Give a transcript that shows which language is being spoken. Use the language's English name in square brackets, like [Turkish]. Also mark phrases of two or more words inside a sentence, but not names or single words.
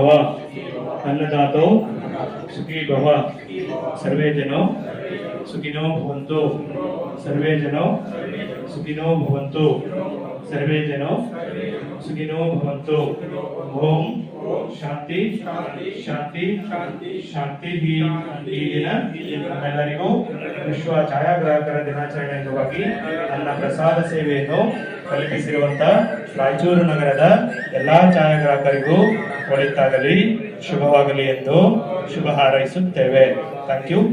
[Sanskrit] ಅನ್ನದಾತೋ ಸುಖೀ ಭವ ಸರ್ವೇ ಜನೋ ಸುಖಿನೋ ಭವಂತು ಸರ್ವೇ ಜನೋ ಸುಖಿನೋ ಭವಂತು ಸರ್ವೇ ಜನೋ ಸುಖಿನೋ ಭವಂತು ಓಂ ಶಾಂತಿ ಶಾಂತಿ ಶಾಂತಿ [Kannada] ಈ ದಿನ ನಮ್ಮೆಲ್ಲರಿಗೂ ವಿಶ್ವ ಛಾಯಾಗ್ರಾಹಕರ ದಿನಾಚರಣೆ ಅಂಗವಾಗಿ ನನ್ನ ಪ್ರಸಾದ ಸೇವೆಯನ್ನು ಕಲ್ಪಿಸಿರುವಂತ ರಾಯಚೂರು ನಗರದ ಎಲ್ಲಾ ಛಾಯಾಗ್ರಾಹಕರಿಗೂ ಒಳಿತಾಗಲಿ ಶುಭವಾಗಲಿ ಎಂದು ಶುಭ ಹಾರೈಸುತ್ತೇವೆ. [English] thank you.